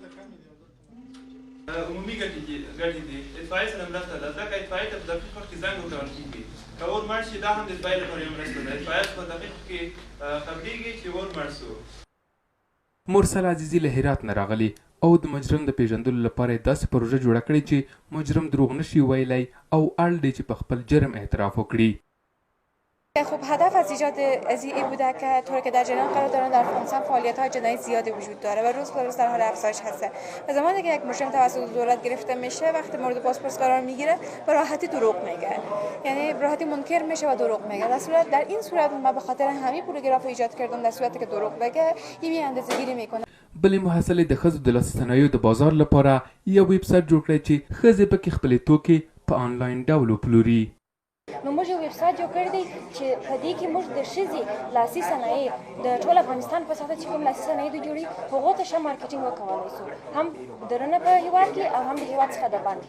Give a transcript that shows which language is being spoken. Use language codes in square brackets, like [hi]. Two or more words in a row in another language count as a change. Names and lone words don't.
[ps] عمومي ګټې دي اطفایې سره مرسته ده ځکه اطفایې ته په دقیق وخت کې زنګ ورکول کېږي که اور مړ شي دا هم د اطفایې لپاره یوه مرسته ده اطفایه په دقیق کې خبرېږي چې اور مړ شو. مرسل عزیزي له هرات نه راغلی او د مجرم د پیژندلو لپاره یې داسې پروژه جوړه کړې چې مجرم دروغ نشي ویلی او اړ دی چې په خپل جرم اعتراف وکړي. [fa] خب هدف از ایجاد از این بوده که طوری که در جریان قرار دارن در افغانستان فعالیت‌های جنایی زیادی وجود داره و روز به روز در حال افزایش هسته و زمانی که یک مجرم توسط دولت گرفته میشه وقتی مورد بازپرس قرار میگیره به راحتی دروغ میگه یعنی به راحتی منکر میشه و دروغ میگه در این صورت ما به خاطر همین پروگراف ایجاد کردم در صورتی که دروغ بگه این اندازه‌گیری میکنه. [ps] بلې محصلې د ښځو د لاسي صنایعو د بازار لپاره یو ویب سایټ جوړ کړی چې ښځې پکې خپلې توکې په آنلاین ډول وپلوري. نو موږ یو ویب سایټ جوړ کړی دی چې په دې کې موږ د ښځې لاسي صنایع د ټول افغانستان په سطحه چې کوم لاسي صنایع دي جوړي هغو ته ښه مارکیټینګ وکولی شو هم درنه په هېواد کې او هم د هېواد څخه د باندې.